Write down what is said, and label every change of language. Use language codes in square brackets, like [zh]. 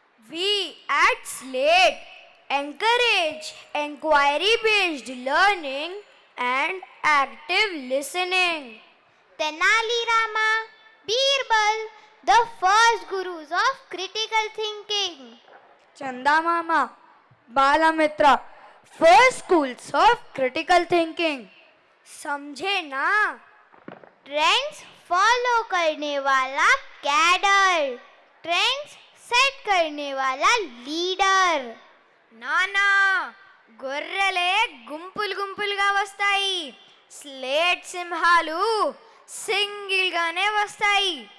[en] We at Slate encourage inquiry-based learning and active listening. Tenali Rama, Birbal, the first gurus of critical thinking. Chanda Mama, Balamitra, first schools of critical thinking. [hi] समझे ना? Trends follow करने वाला cadre, trends set करने वाला leader. [te] నానా గొర్రెలే గుంపులు గుంపులుగా వస్తాయి, స్లేట్ సింహాలు సింగిల్ గానే వస్తాయి.